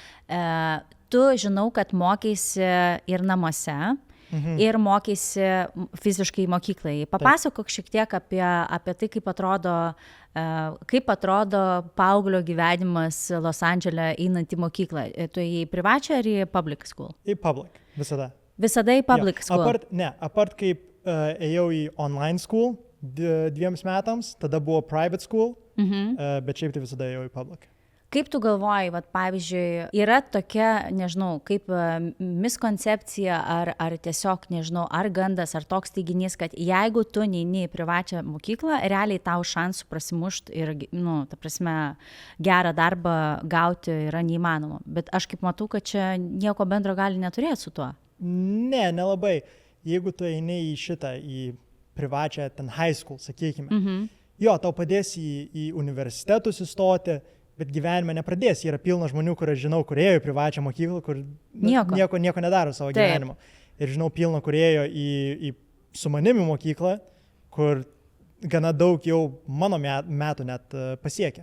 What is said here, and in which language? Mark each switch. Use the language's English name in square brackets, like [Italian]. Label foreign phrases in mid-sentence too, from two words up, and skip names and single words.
[Lithuanian] Tu žinau, kad mokeisi ir namuose. Ir mokeisi fiziškai mokyklai. Papasakok šiek tiek apie tai, kaip atrodo paauglio gyvenimas Los Andžele einant į mokyklą. Tu į privačią ar į [English] public school? [Lithuanian] Į public, visada. Visada į [English] public school? [Lithuanian] Apart kaip ėjau į [English] online school [Lithuanian] 2 metams, tada buvo [English] private school, [Lithuanian] bet šiaip tai visada ėjau į public. Kaip tu galvoji, pavyzdžiui, yra tokia, nežinau, kaip miskoncepcija ar tiesiog, nežinau, ar gandas, ar toks teiginys, kad jeigu tu neini į privačią mokyklą, realiai tau šansų prasimušti ir, ta prasme, gerą darbą gauti yra neįmanoma. Bet aš kaip matau, kad čia nieko bendro gali neturėti su tuo. Ne, nelabai. Jeigu tu eini į privačią ten [English] high school, [Lithuanian] sakykime, jo, tau padės į universitetus įstoti, bet gyvenime nepradės. Yra pilna žmonių, kur aš žinau, kur ėjo į privačią mokyklą, kur nieko nedaro savo gyvenimo. Ir žinau pilna, kur ėjo į su manimi mokyklą, kur gana daug jau mano metų net pasiekia.